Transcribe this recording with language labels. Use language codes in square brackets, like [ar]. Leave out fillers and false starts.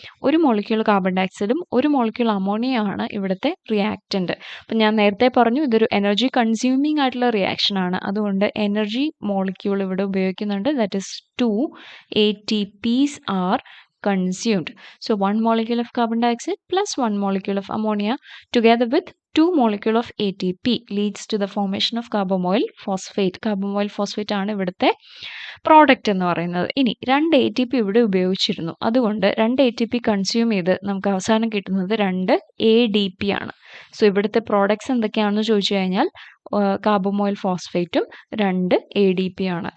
[ml] ഒരു molecule carbon ഡയോക്സൈഡും ഒരു molecule ammonia ആണ് ഇവിടുത്തെ റിയാക്റ്റന്റ്. അപ്പം ഞാൻ നേരത്തെ പറഞ്ഞു ഇതൊരു എനർജി കൺസ്യൂമിങ് ആയിട്ടുള്ള റിയാക്ഷൻ ആണ്. അതുകൊണ്ട് എനർജി മോളിക്യൂൾ ഇവിടെ ഉപയോഗിക്കുന്നുണ്ട്. [en] That is 2 ATPs are consumed. So 1 molecule of carbon dioxide plus 1 molecule of ammonia together with 2 molecule of ATP leads to the formation of carbamoyl phosphate. [ml] Carbamoyl phosphate ആണ് ഇവിടുത്തെ product എന്ന് പറയുന്നത്. ഇനി 2 ATP ഇവിടെ ഉപയോഗിച്ചിരുന്നു. അതുകൊണ്ട് 2 ATP കൺസ്യൂം ചെയ്ത് നമുക്ക് അവസാനം കിട്ടുന്നത് 2 ADP ആണ്. സോ ഇവിടുത്തെ പ്രോഡക്ട്സ് എന്തൊക്കെയാണെന്ന് ചോദിച്ചു കഴിഞ്ഞാൽ കാർബമോയിൽ ഫോസ്ഫേറ്റും 2 ADP ആണ്.